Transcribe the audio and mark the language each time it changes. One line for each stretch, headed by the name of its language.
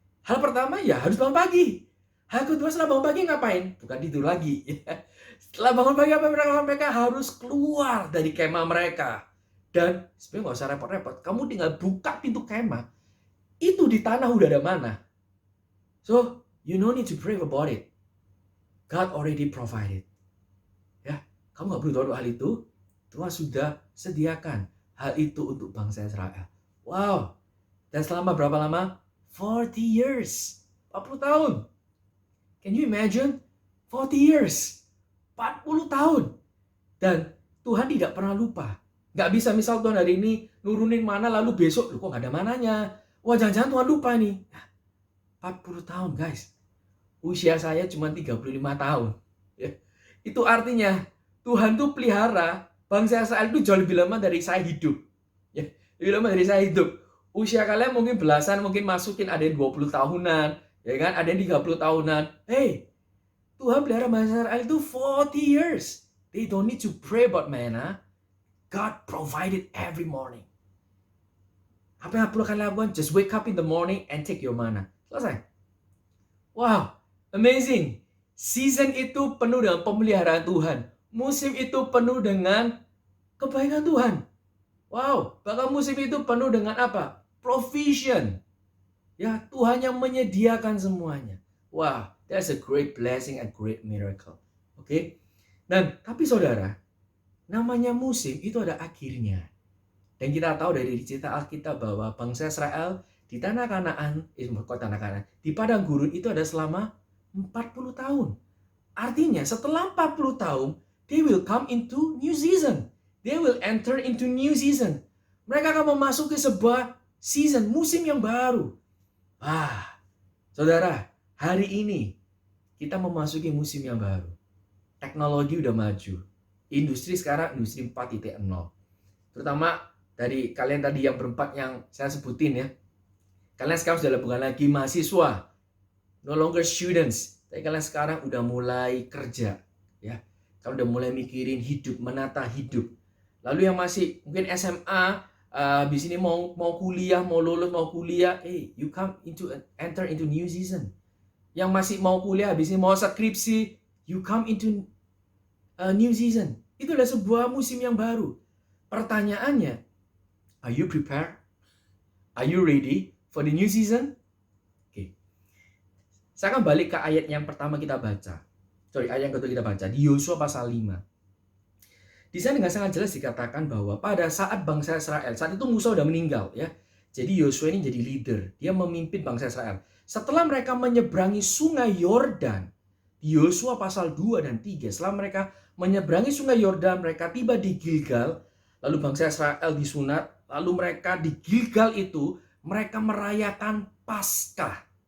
Indonesian: Hal pertama ya harus bangun pagi. Hal kedua setelah bangun pagi ngapain? Bukan tidur lagi. Setelah bangun pagi apa mereka harus keluar dari kemah mereka. Dan sebenarnya nggak usah repot-repot, kamu tinggal buka pintu kemah. Itu di tanah udah ada mana.
English: So you no need to pray about it. God already provided.
Indonesian: Ya, kamu nggak perlu doa hal itu. Tuhan sudah sediakan hal itu untuk bangsa Israel. Wow. Dan selama berapa lama?
English: 40 years.
Indonesian: 40 tahun.
English: Can you imagine? 40 years.
Indonesian: 40 tahun. Dan Tuhan tidak pernah lupa. Nggak bisa misal Tuhan hari ini nurunin mana lalu besok, kok nggak ada mananya. Wah, jangan-jangan Tuhan lupa nih. 40 tahun guys. Usia saya cuma 35 tahun. Ya. Itu artinya Tuhan tuh pelihara bangsa Israel itu jauh lebih lama dari saya hidup. Ya, lebih lama dari saya hidup. Usia kalian mungkin belasan, mungkin masukin ada yang 20 tahunan, ya kan? Ada yang 30 tahunan. Hey, Tuhan pelihara bangsa Israel itu
English: 40 years. They don't need to pray about manna. God provided every morning.
Indonesian: Apa yang perlu kalian lakukan?
English: Just wake up in the morning and take your manna.
Indonesian: Selesai.
English: Wow, amazing.
Indonesian: Season itu penuh dengan pemeliharaan Tuhan. musim itu penuh dengan kebaikan Tuhan. Wow, bahkan musim itu penuh dengan apa? Provision. Ya, Tuhan yang menyediakan semuanya.
English: Wah, that's a great blessing, a great miracle.
Indonesian: Oke. Dan tapi saudara, namanya musim itu ada akhirnya. Dan kita tahu dari cerita Alkitab bahwa bangsa Israel di tanah Kanaan, di padang gurun itu ada selama 40 tahun. Artinya setelah 40 tahun,
English: they will come into new season. They will enter into new season.
Indonesian: Mereka akan memasuki sebuah season, musim yang baru. Saudara, hari ini kita memasuki musim yang baru. Teknologi udah maju. Industri sekarang industri 4.0. Terutama dari kalian tadi yang berempat yang saya sebutin ya. Kalian sekarang sudah bukan lagi mahasiswa.
English: No longer students.
Indonesian: Tapi kalian sekarang udah mulai kerja. Ya. Kalian udah mulai mikirin hidup, menata hidup. Lalu yang masih mungkin SMA, habis ini mau kuliah, mau lulus, mau kuliah.
English: You come enter into new season.
Indonesian: Yang masih mau kuliah, habis ini mau skripsi.
English: You come into a new season.
Indonesian: Itu adalah sebuah musim yang baru. Pertanyaannya,
English: are you prepared? Are you ready for the new season?
Indonesian: Oke. Saya akan balik ke ayat yang pertama kita baca. Ayat yang kedua kita baca. Di Yosua pasal 5. Di sana dengan sangat jelas dikatakan bahwa pada saat bangsa Israel, saat itu Musa sudah meninggal ya. Jadi Yosua ini jadi leader. Dia memimpin bangsa Israel. Setelah mereka menyeberangi sungai Yordan, di Yosua pasal 2 dan 3, setelah mereka menyeberangi sungai Yordan, mereka tiba di Gilgal, lalu bangsa Israel disunat, lalu mereka di Gilgal itu, mereka merayakan Paskah.